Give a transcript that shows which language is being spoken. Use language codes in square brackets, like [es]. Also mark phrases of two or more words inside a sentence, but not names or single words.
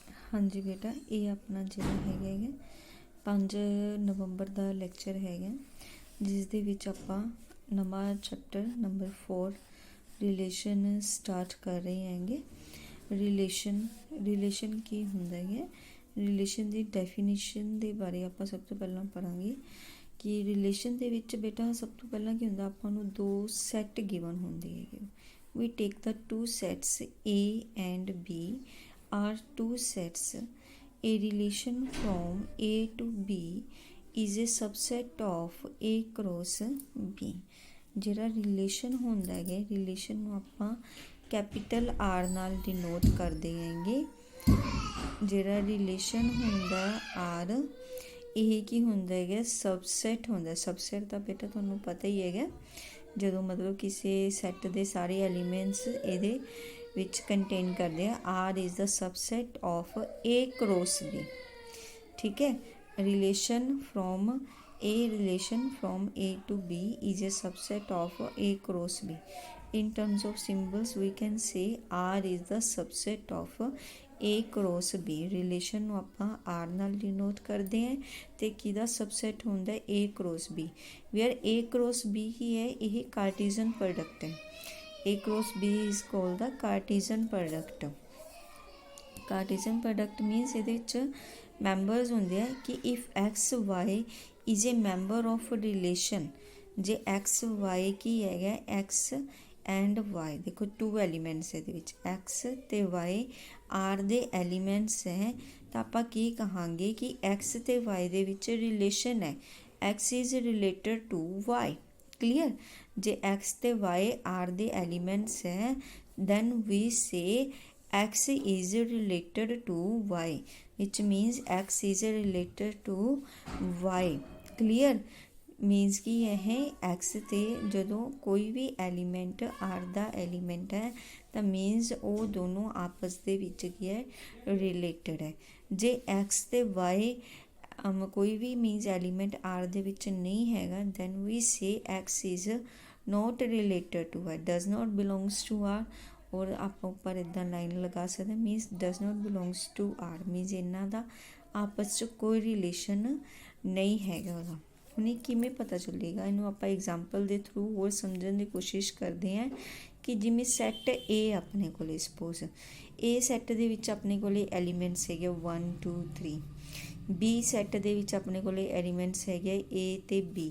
[hi] हाँ जी बेटा, ये अपना [pa] ਜਿਹੜਾ ਹੈਗਾ 5 ਨਵੰਬਰ ਦਾ ਲੈਕਚਰ ਹੈਗਾ, ਜਿਸ ਦੇ ਵਿੱਚ ਆਪਾਂ ਨਵਾਂ ਚੈਪਟਰ ਨੰਬਰ 4 ਰਿਲੇਸ਼ਨ ਸਟਾਰਟ ਕਰ ਰਹੇ ਹੈਗੇ। ਰਿਲੇਸ਼ਨ ਕੀ ਹੁੰਦਾ ਹੈ, ਰਿਲੇਸ਼ਨ ਦੀ ਡੈਫੀਨੇਸ਼ਨ ਦੇ ਬਾਰੇ ਆਪਾਂ ਸਭ ਤੋਂ ਪਹਿਲਾਂ ਪੜਾਂਗੇ ਕਿ ਰਿਲੇਸ਼ਨ ਦੇ ਵਿੱਚ ਬੇਟਾ ਸਭ ਤੋਂ ਪਹਿਲਾਂ ਕੀ ਹੁੰਦਾ, ਆਪਾਂ ਨੂੰ ਦੋ ਸੈੱਟ ਗਿਵਨ ਹੁੰਦੇ ਹੈਗੇ। [en] we take the two sets A and B are two sets. A relation from A to B is a subset of A cross B. [pa] ਜਿਹੜਾ ਰਿਲੇਸ਼ਨ ਹੁੰਦਾ ਹੈ, ਰਿਲੇਸ਼ਨ ਨੂੰ ਆਪਾਂ ਕੈਪੀਟਲ R ਨਾਲ ਡਿਨੋਟ ਕਰਦੇ ਹੈਗੇ। ਜਿਹੜਾ ਰਿਲੇਸ਼ਨ ਹੁੰਦਾ R, ਇਹ ਕੀ ਹੁੰਦਾ ਹੈਗਾ, ਸਬਸੈਟ ਹੁੰਦਾ। ਸਬਸੈਟ ਦਾ ਬੇਟਾ ਤੁਹਾਨੂੰ ਪਤਾ ਹੀ ਹੈਗਾ, ਜਦੋਂ ਮਤਲਬ ਕਿਸੇ ਸੈੱਟ ਦੇ ਸਾਰੇ ਐਲੀਮੈਂਟਸ ਇਹਦੇ ਵਿੱਚ ਕੰਟੇਨ ਕਰਦੇ ਆ। [en] R is the subset of A cross B. [pa] ਠੀਕ ਹੈ, [en] relation from A to B is a subset of A cross B. In terms of symbols we can say R is the subset of A cross B. [pa] ਰਿਲੇਸ਼ਨ ਨੂੰ ਆਪਾਂ R ਨਾਲ ਡਿਨੋਟ ਕਰਦੇ ਹਾਂ ਤੇ ਕਿਹਦਾ ਸਬਸੈਟ ਹੁੰਦਾ [en] A cross B, where A cross B [pa] ਹੀ ਹੈ, ਇਹ [en] Cartesian product [pa] ਹੈ। [en] A cross B is called the Cartesian product. Cartesian product means [pa] ਇਹਦੇ ਵਿੱਚ ਮੈਂਬਰਸ ਹੁੰਦੇ ਆ ਕਿ [en] if x y is a member of relation, [pa] ਜੇ ਐਕਸ ਵਾਈ ਕੀ ਹੈਗਾ, [en] x and y, [pa] ਦੇਖੋ [en] two elements [pa] ਇਹਦੇ ਵਿੱਚ, ਐਕਸ ਅਤੇ ਵਾਈ ਆਰ ਦੇ ਐਲੀਮੈਂਟਸ ਹੈ, ਤਾਂ ਆਪਾਂ ਕੀ ਕਹਾਂਗੇ ਕਿ ਐਕਸ ਅਤੇ ਵਾਈ ਦੇ ਵਿੱਚ ਰਿਲੇਸ਼ਨ ਹੈ। [en] x is related to y. clear, [pa] ਜੇ ਐਕਸ ਅਤੇ ਵਾਈ ਆਰ ਦੇ ਐਲੀਮੈਂਟਸ ਹੈ, [en] then we say x is related to y, which means x is related to y. [pa] clear, means ਕਿ ਇਹ x ਤੇ ਜਦੋਂ ਕੋਈ ਵੀ ਐਲੀਮੈਂਟ r ਦਾ ਐਲੀਮੈਂਟ ਹੈ ਤਾਂ ਮੀਨਸ ਉਹ ਦੋਨੋਂ ਆਪਸ ਦੇ ਵਿੱਚ ਕੀ ਹੈ, ਰਿਲੇਟਡ ਹੈ। ਜੇ x ਤੇ y ਕੋਈ ਵੀ ਮੀਨਸ ਐਲੀਮੈਂਟ r ਦੇ ਵਿੱਚ ਨਹੀਂ ਹੈਗਾ, [en] then we say x is not related to y, does not belongs to r। [pa] ਔਰ ਆਪਾਂ ਉੱਪਰ ਇੱਦਾਂ ਲਾਈਨ ਲਗਾ ਸਕਦੇ, [en] means does not belongs to r, [pa] ਮੀਨਸ ਇਹਨਾਂ ਦਾ ਆਪਸ 'ਚ ਕੋਈ ਰਿਲੇਸ਼ਨ ਨਹੀਂ ਹੈਗਾ ਉਹਦਾ। ਹੁਣ ਇਹ ਕਿਵੇਂ ਪਤਾ ਚੱਲੇਗਾ, ਇਹਨੂੰ ਆਪਾਂ ਐਗਜ਼ਾਮਪਲ ਦੇ ਥਰੂ ਹੋਰ ਸਮਝਣ ਦੀ ਕੋਸ਼ਿਸ਼ ਕਰਦੇ ਹਾਂ ਕਿ ਜਿਵੇਂ ਸੈੱਟ ਏ ਆਪਣੇ ਕੋਲ, [en] suppose A [pa] ਸੈੱਟ ਦੇ ਵਿੱਚ ਆਪਣੇ ਕੋਲ ਐਲੀਮੈਂਟਸ ਹੈਗੇ 1 2 3, ਬੀ ਸੈੱਟ ਦੇ ਵਿੱਚ ਆਪਣੇ ਕੋਲ ਐਲੀਮੈਂਟਸ ਹੈਗੇ ਏ ਅਤੇ ਬੀ।